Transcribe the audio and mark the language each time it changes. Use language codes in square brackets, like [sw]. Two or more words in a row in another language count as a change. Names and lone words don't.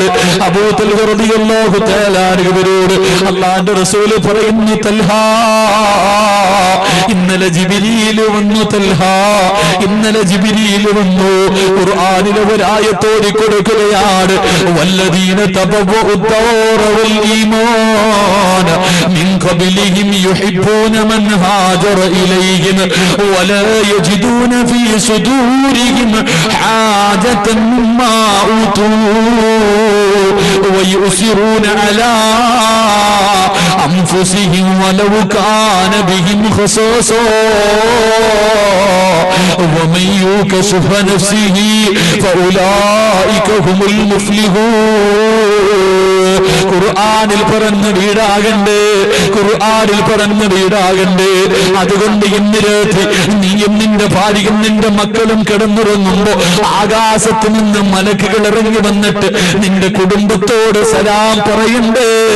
[ml] അബൂ തൽഹ [ar] رضي الله تعالى عنه [ml] അല്ലാഹുവിന്റെ റസൂൽ പറയുന്നു, തൽഹ, ഇന്നലെ ജിബ്രീൽ വന്നു. തൽഹ, ഇന്നലെ ജിബ്രീൽ വന്നു. ഖുർആനിലെ ഒരായത്തോടി കൊടുക്കുകയാണ്, [ar] والذين تبوءوا الدار والإيمان من قبلهم يحبون من هاجر إليهم ولا يجدون في صدورهم حاجة مما أوتوا ويؤثرون على أنفسهم ولو كان بهم خصاصة ومن يوق شح نفسه فأولئك هم المفلحون. [ml] ഖുർആനിൽ പറഞ്ഞ വീടാകണ്ടേ, ഖുർആനിൽ പറഞ്ഞ വീടാകണ്ടേ. അതുകൊണ്ട് ഇന്ന് രാത്രി നീയും നിന്റെ ഭാര്യയും നിന്റെ മക്കളും കിടന്നുറങ്ങുമ്പോ ആകാശത്ത് നിന്ന് മലക്കുകൾ ഇറങ്ങി വന്നിട്ട് നിന്റെ കുടുംബത്തോട് സലാം പറയണ്ടേ.